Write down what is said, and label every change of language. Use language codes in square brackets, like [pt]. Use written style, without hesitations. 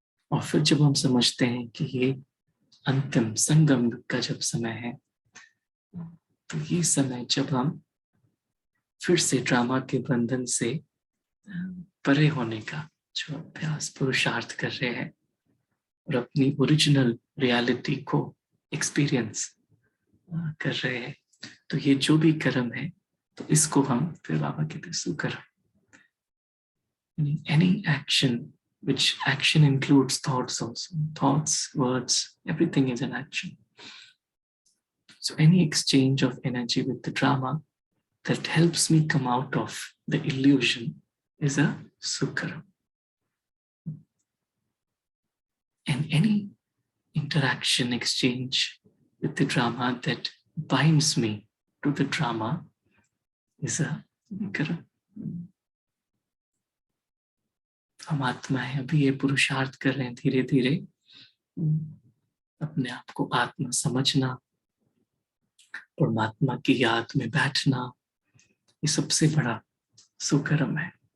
[hi] और फिर जब हम समझते हैं कि ये अंतिम संगम का जब समय है, तो ये समय जब हम फिर से ड्रामा के बंधन से परे होने का जो अभ्यास पुरुषार्थ कर रहे हैं और अपनी ओरिजिनल रियलिटी को एक्सपीरियंस कर रहे हैं, तो ये जो भी कर्म है तो इसको हम फिर बाबा कहते हैं सुकर्म। [en] Any action, which action includes thoughts also, thoughts, words, everything is an action. So any exchange of energy with the drama that helps me come out of the illusion is a sukharam. And any interaction, exchange with the drama that binds me to the drama is a vikaram. [hi] हम आत्मा है, अभी ये पुरुषार्थ कर रहे हैं धीरे धीरे अपने आप को आत्मा समझना, परमात्मा की याद में बैठना, ये सबसे बड़ा सुकर्म है।